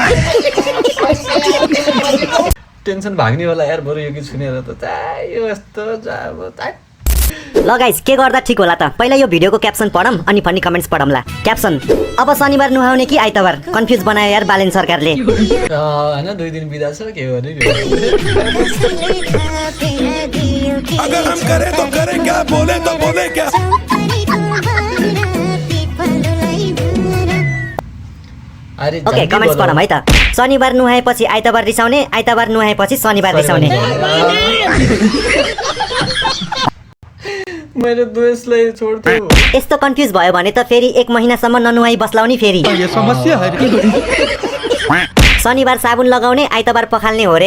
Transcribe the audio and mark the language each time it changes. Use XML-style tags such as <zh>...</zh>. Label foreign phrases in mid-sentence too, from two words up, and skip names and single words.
<ne>टेन्सन भाग्ने होला यार बरु यो गीत सुनेर त। यो यस्तो जाब त। ल गाइज, के गर्दा ठिक होला त? पहिला यो भिडियोको क्याप्सन पढौँ अनि</ne> <en>funny comments</en> <ne>पढौँला। क्याप्सन: अब शनिबार नुहाउने कि आइतबार? कन्फ्युज बनायो यार बालेन सरकारले। हैन 2 दिन बिदा छ के हो नि।</ne> <hi>अगर हम करें तो करें क्या, बोले तो बोले क्या।</hi> <ne>ओके, कमेन्ट्स पढौँ है त। शनिबार नुहाएपछि आइतबार रिसाउने, आइतबार नुहाएपछि शनिबार रिसाउने। मैले दोषलाई छोड्छु। यस्तो कन्फ्युज भयो भने त फेरि 1 महिनासम्म ननुहाई बस्लाउने फेरि।</ne> <hi>ये समस्या है।</hi> <ne>शनिबार साबुन लगाउने, आइतबार पखाल्ने हो रे।</ne>